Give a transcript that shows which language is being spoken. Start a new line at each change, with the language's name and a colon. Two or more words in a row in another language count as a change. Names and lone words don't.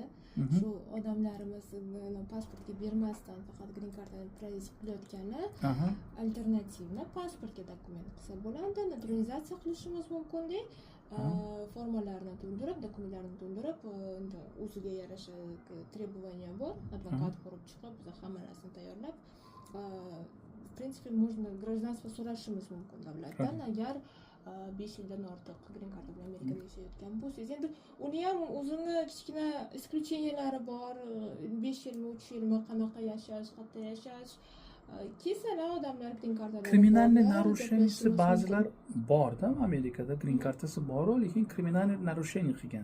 Uzbek: Shu odamlarimiz pasportga bermasdan faqat green kartani tranzit qilayotgani alternativni pasportga dokument qilsa bo'ladi, naturalizatsiya qilishimiz mumkin-da. Formalarni to'ldirib, dokumentlarni to'ldirib, o'ziga yarasha требования bor, advokat ko'rib chiqib, biz hamma narsani tayyorlab,
Russian: в принципе, можно гражданство
Uzbek: so'rashimiz mumkin davlatdan, agar 5 yildan ortiq green karta bilan Amerikada yashayotgan bo'lsangiz. Endi uni ham o'zini kichkina исключениялari bor. 5 yilmi, 3 yilmi qanaqa yashash, qayerda yashash. Kesalar odamlar green kartalar. Kriminalniy narusheniyasi ba'zilar bor-da, Amerikada green kartasi bor, lekin kriminalniy narusheniya qilgan.